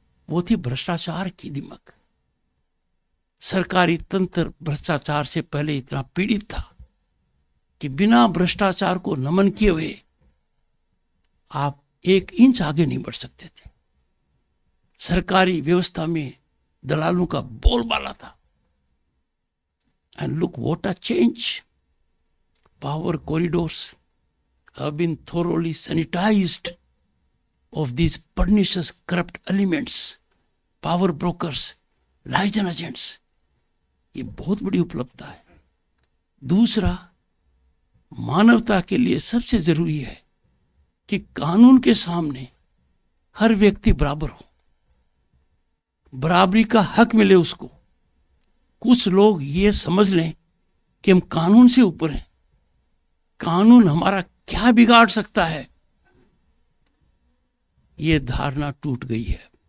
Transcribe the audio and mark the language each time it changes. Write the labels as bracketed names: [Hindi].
[Hindi] वो थी भ्रष्टाचार की दिमक। सरकारी तंत्र भ्रष्टाचार से पहले इतना पीड़ित था कि बिना भ्रष्टाचार को नमन किए हुए आप 1 इंच आगे नहीं बढ़ सकते थे। सरकारी व्यवस्था में दलालों का बोलबाला था। [English] And look what a change. Power corridors have been thoroughly sanitized of these pernicious corrupt elements, power brokers, liaison agents. [Hindi] ये बहुत बड़ी उपलब्धता है। दूसरा, मानवता के लिए सबसे जरूरी है कि कानून के सामने हर व्यक्ति बराबर हो, बराबरी का हक मिले उसको। कुछ लोग ये समझ लें कि हम कानून से ऊपर हैं, कानून हमारा क्या बिगाड़ सकता है, ये धारणा टूट गई है।